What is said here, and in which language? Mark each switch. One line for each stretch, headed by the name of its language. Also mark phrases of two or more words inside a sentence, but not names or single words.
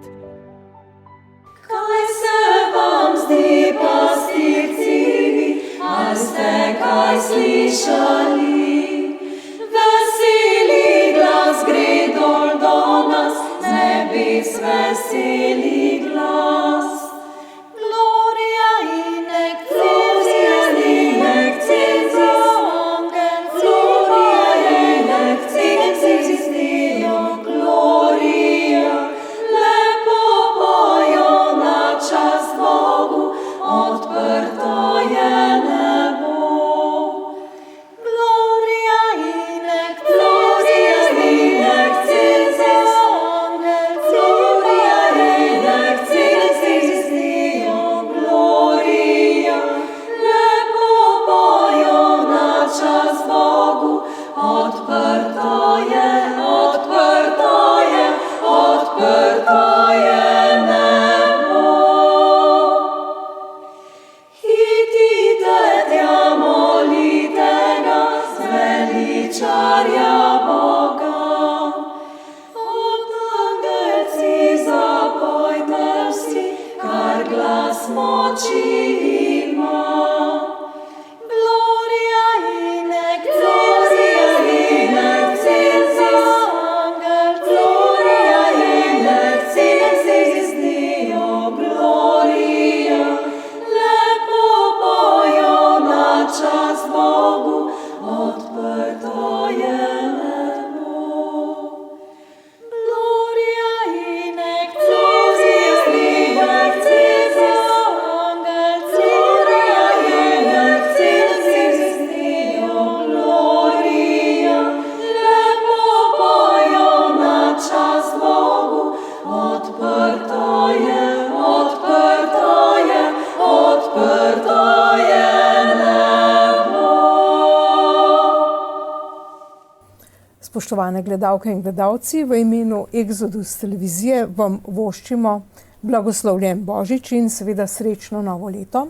Slovenian: Kaj se vam zdi, pastirci, ali ste kaj slišali? Veseli glas gre dol do nas, z nebes veseli glas.
Latin: Gloria in excelsis angel, Gloria in excelsis Deo, Gloria.
Slovenian: Lepo pojo na čast Bogu, odprto je nebo.
Latin: Gloria in excelsis angel, Gloria in excelsis Deo, Gloria.
Slovenian: Lepo pojo na čast Bogu, odprto je, odprto je, odprto je nebo. Hitite tja, molite ga, zveličarja Boga. Od angelci zapojte vsi, kar glas moči ima.
Latin: Gloria in excelsis angel, Gloria in excelsis Deo, Gloria.
Slovenian: Lepo pojo na čast Bogu, odprto je nebo.
Latin: Gloria in excelsis angel, Gloria in excelsis Deo, Gloria.
Slovenian: Lepo pojo na čast Bogu, odprto je, odprto je, odprto je nebo. Spoštovane gledalke in gledalci, v imenu Exodus televizije vam voščimo blagoslovljen Božič in seveda srečno novo leto.